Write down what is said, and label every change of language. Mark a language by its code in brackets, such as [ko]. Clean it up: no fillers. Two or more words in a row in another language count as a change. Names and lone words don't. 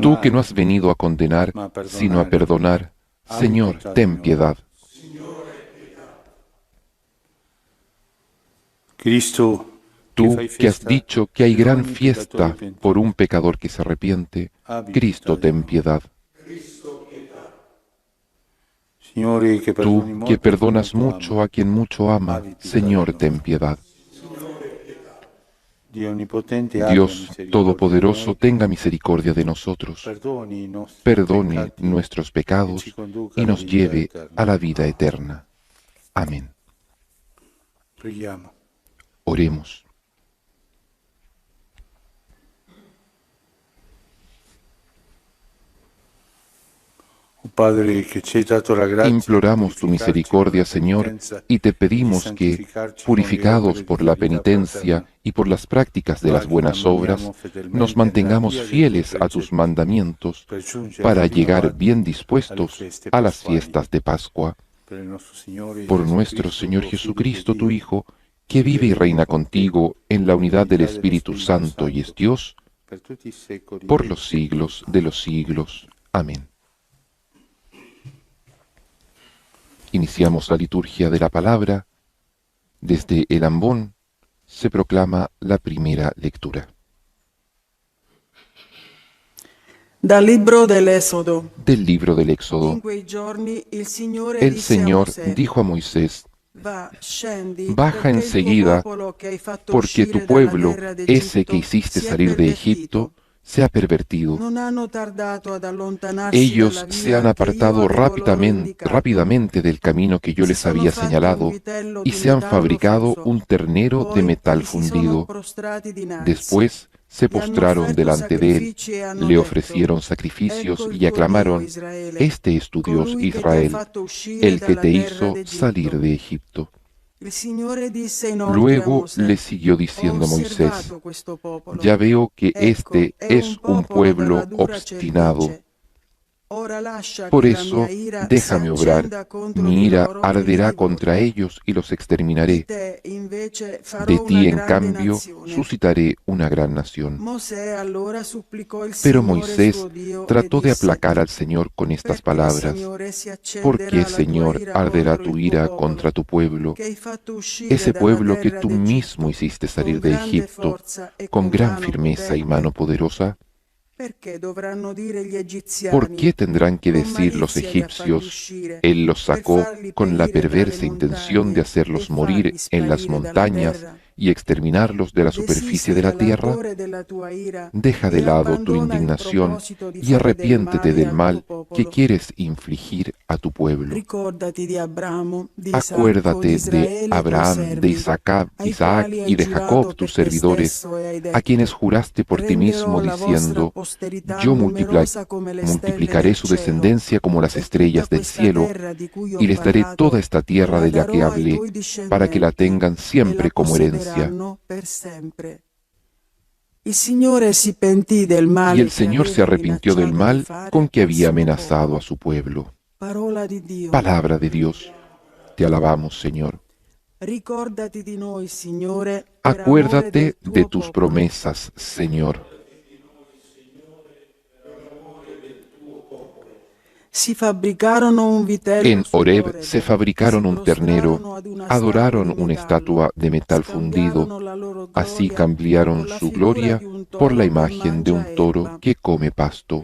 [es] Tú que no has venido a condenar, sino a perdonar, Señor, ten piedad. Cristo, Tú [it] fai [es] que has [it] festa [es] dicho que hay [it] per gran ogni [es] fiesta [it] peccatore pentito, [es] por un pecador que se arrepiente, [it] abbi [es] Cristo, [it] pietà di [es] ten [it] noi. [es] piedad. [it] Signore, che perdoni [es] Tú que [it] molto a chi [es] perdonas [it] molto [es] mucho [it] ama, [es] a quien mucho ama, [it] abbi pietà di [es] Señor, [it] noi. [es] ten piedad. [it] Dio Onnipotente, abbia [es] Dios [it] misericordia [es] Todopoderoso, [it] di noi, [es] tenga misericordia de nosotros, [it] perdoni i nostri [es] perdone [it] peccati [es] nuestros [it] e ci [es] pecados [it] conduca [es] y [it] alla [es] nos [it] vita [es] lleve [it] eterna. [es] a la vida eterna. Amén. [it] Preghiamo. [es] Oremos. [it] Oh Padre, che ci hai dato la grazia [es] Imploramos [it] di [es] tu [it] purificarci [es] misericordia, [it] con la [es] Señor, [it] penitenza [es] y te [it] e di [es] pedimos que, [it] santificarci con le [es] purificados [it] opere [es] por [it] di [es] la [it] vita [es] penitencia [it] fraterna. [es] y por las prácticas de [it] Noi [es] las [it] che [es] buenas obras, [it] camminiamo [es] nos [it] fedelmente [es] mantengamos [it] nella via dei tuoi [es] fieles a tus [it] precetti [es] mandamientos [it] per giungere [es] para llegar [it] rinnovati [es] bien [it] alle [es] dispuestos [it] feste [es] a las [it] pasquali. [es] fiestas de Pascua. [it] Per il nostro Signore [es] Por [it] Gesù [es] nuestro [it] Cristo, [es] Señor [it] tuo Figlio, [es] Jesucristo, [it] che [es] tu [it] vive [es] Hijo, que vive y reina contigo en la unidad del Espíritu Santo y es Dios, [it] per tutti i secoli [es] por [it] dei [es] los [it] secoli. [es] siglos de los siglos. Amén. Iniciamos la liturgia de la palabra. Desde el ambón se proclama la primera lectura. [it] Dal libro dell'Esodo. [es] Del libro del Éxodo. [it] In quei giorni il Signore [es] El [it] disse a [es] Señor [it] Mosè: [es] dijo a Moisés: [it] Va, scendi, [es] baja [it] perché il tuo [es] enseguida, [it] popolo che hai fatto [es] porque tu [it] uscire dalla [es] pueblo, [it] terra [es] ese que [it] d'Egitto, [es] hiciste [it] si è [es] salir de Egipto, [it] pervertito. [es] se ha pervertido. [it] Non hanno tardato ad allontanarsi [es] Ellos [it] dalla [es] se han [it] via che io [es] apartado [it] avevo loro indicato. [es] rápidamente del camino que yo [it] Si [es] les [it] sono [es] había [it] fatti un [es] señalado [it] vitello [es] y [it] di [es] se han [it] metallo [es] fabricado [it] fuso. [es] un ternero de [it] Poi [es] metal [it] gli si sono [es] fundido. [it] prostrati dinanzi. [es] Después se [it] Gli hanno [es] postraron [it] offerto [es] delante de él, [it] sacrifici e hanno [es] le [it] detto: [es] ofrecieron sacrificios [it] Ecco il [es] y [it] tuo Dio, [es] aclamaron: [it] Israele, [es] Este es tu Dios, [it] colui che ti ha [es] Israel, [it] fatto uscire [es] el que [it] dalla [es] te [it] terra [es] hizo salir [it] d'Egitto. [es] de Egipto. [it] Il Signore disse inoltre a [es] Luego [it] Mosè: [es] le siguió [it] Ho [es] diciendo Moisés: [it] osservato questo popolo. [es] ya veo que [it] Ecco, [es] este [it] è [es] es [it] un [es] un [it] popolo dalla [es] pueblo [it] dura [es] obstinado. [it] cervice. Ora lascia [es] Por [it] che la mia [es] eso [it] ira si [es] déjame obrar, [it] accenda contro [es] mi [it] di [es] ira [it] loro e li [es] arderá [it] divori. [es] contra ellos y los [it] Di [es] exterminaré. [it] te invece farò [es] De [it] una [es] ti, en [it] grande [es] cambio, [it] nazione. [es] suscitaré una gran nación. [it] Mosè allora supplicò il [es] Pero [it] Signore [es] Moisés [it] suo Dio e [es] trató de [it] disse: [es] aplacar al Señor con estas [it] Perché, [es] palabras: [it] Signore, si [es] ¿Por qué, [it] accenderà la tua [es] Señor, [it] ira [es] arderá [it] contro [es] tu [it] il tuo [es] ira [it] popolo, [es] contra tu pueblo, [it] che hai fatto uscire [es] ese [it] dalla [es] pueblo que [it] terra [es] tú mismo [it] d'Egitto [es] hiciste [it] con [es] salir de [it] grande [es] Egipto, [it] forza e [es] con [it] con [es] gran [it] mano [es] firmeza y [it] potente? [es] mano poderosa? [it] Perché dovranno dire gli [es] ¿Por [it] egiziani: [es] qué tendrán que [it] con [es] decir los [it] malizia li ha fatti [es] egipcios: [it] uscire, [es] Él los [it] per [es] sacó [it] farli [es] con la [it] perire tra le [es] perversa intención de [it] montagne e [es] hacerlos morir [it] farli [es] en las [it] sparire dalla [es] montañas [it] terra? [es] y exterminarlos de la superficie de la [it] Desiste [es] tierra? [it] dall'ardore della tua ira [es] Deja de [it] e [es] lado tu [it] abbandona il [es] indignación [it] proposito di [es] y [it] fare del [es] arrepiéntete [it] male [es] del [it] al tuo [es] mal que [it] popolo. [es] quieres infligir a tu pueblo. [it] Ricordati di Abramo, di Isacco, di [es] Acuérdate de [it] Israele, i tuoi [es] Abraham, de [it] servi, ai [es] Isaac [it] quali [es] y [it] hai [es] de Jacob, [it] giurato [es] tus [it] per te [es] servidores, [it] stesso e hai [es] a quienes [it] detto: [es] juraste por ti [it] renderò [es] mismo, [it] la vostra [es] diciendo: [it] posterità [es] Yo [it] numerosa come le stelle [es] multiplicaré [it] del [es] su [it] cielo, [es] descendencia como las [it] e tutta [es] estrellas del [it] questa [es] cielo, [it] terra di cui ho [es] y les daré toda [it] parlato [es] esta tierra [it] la [es] de la que [it] darò ai [es] hablé, [it] tuoi [es] para que la [it] discendenti [es] tengan [it] e [es] siempre [it] la [es] como herencia. [it] possederanno per sempre. Il Signore si pentì del [es] Y [it] male [es] el [it] che [es] Señor se [it] aveva [es] arrepintió del [it] minacciato di [es] mal con [it] fare [es] que [it] al [es] había [it] suo [es] amenazado a [it] popolo. [es] su pueblo. [it] Parola di Dio. [es] Palabra de Dios, te alabamos, Señor. [it] Ricordati di noi, Signore, per amore [es] Acuérdate [it] del [es] de [it] tuo [es] tus [it] popolo. [es] promesas, Señor. [it] si fabbricarono un vitello [es] En Horeb [it] sull'Oreb, [es] se fabricaron un ternero, adoraron una estatua de metal fundido, así cambiaron su gloria por la imagen de un toro que come pasto.